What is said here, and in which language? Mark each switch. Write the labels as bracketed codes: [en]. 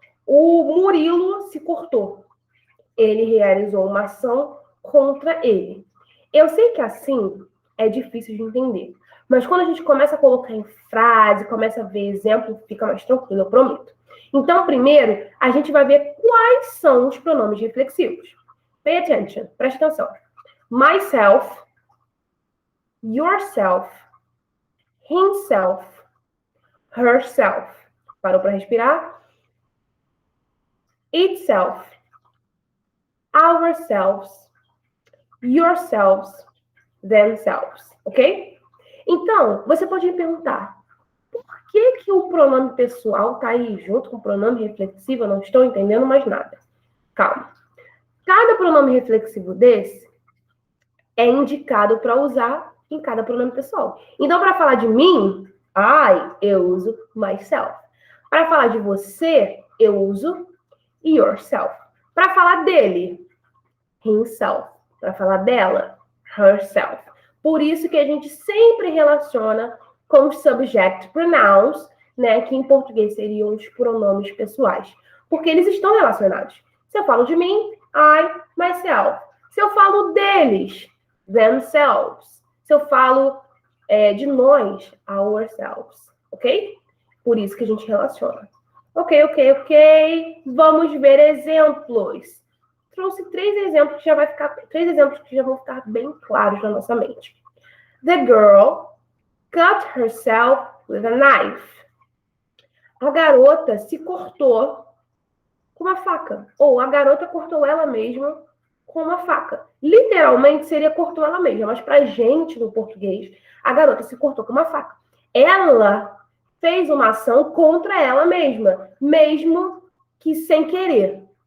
[pt] O Murilo se cortou. Ele realizou uma ação contra ele. Eu sei que assim é difícil de entender, mas quando a gente começa a colocar em frase, começa a ver exemplo, fica mais tranquilo, eu prometo. Então, primeiro, a gente vai ver quais são os pronomes reflexivos. [en] Pay attention, [pt] preste atenção. [en] Myself, yourself, himself, herself. [pt] Parou para respirar? [en] Itself, ourselves, yourselves, themselves, ok? [pt] Então, você pode me perguntar, por que o pronome pessoal está aí junto com o pronome reflexivo? Eu não estou entendendo mais nada. Calma. Cada pronome reflexivo desse é indicado para usar em cada pronome pessoal. Então, para falar de mim, eu uso myself. Para falar de você, eu uso yourself. Para falar dele, himself. Para falar dela, herself. Por isso que a gente sempre relaciona com os subject pronouns, né, que em português seriam os pronomes pessoais, porque eles estão relacionados. Se eu falo de mim, I, myself. Se eu falo deles, themselves. Se eu falo de nós, ourselves, ok? Por isso que a gente relaciona. Ok. Vamos ver exemplos. Trouxe 3 exemplos que já vão ficar bem claros na nossa mente. [en] The girl cut herself with a knife. [pt] A garota se cortou com uma faca. Ou a garota cortou ela mesma com uma faca. Literalmente seria cortou ela mesma, mas pra gente no português, a garota se cortou com uma faca. Ela fez uma ação contra ela mesma, mesmo que sem querer.